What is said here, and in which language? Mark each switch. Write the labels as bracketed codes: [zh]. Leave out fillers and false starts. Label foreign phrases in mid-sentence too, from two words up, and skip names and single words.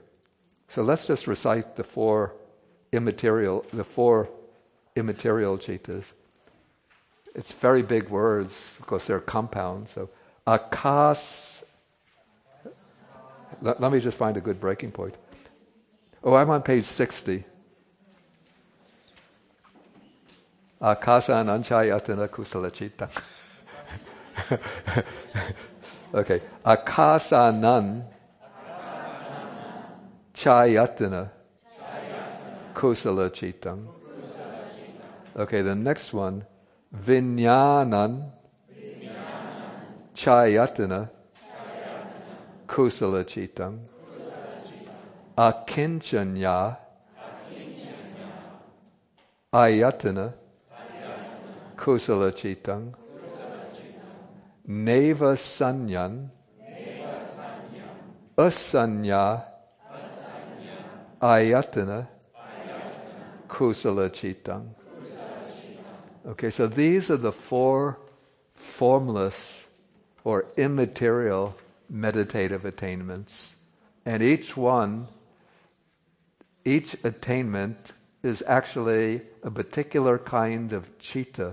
[en] So let's just recite the four immaterial Cheetahs. It's very big words because they're compound. So akas. Let me just find a good breaking point. Oh, I'm on page 60. [pi] Akasan anchayatana kusala chitta. [en] Okay. [pi] Akasanan chayatana kusala chittam. [en] Okay, the next one. [pi] Vinyanan chayatana kusala chittam. Akinchanya ayatana kusala chittam. Neva sanyan asanya ayatana kusala chittam. [en] Okay, so these are the four formless or immaterial meditative attainments. And each attainment is actually a particular kind of Cheetah.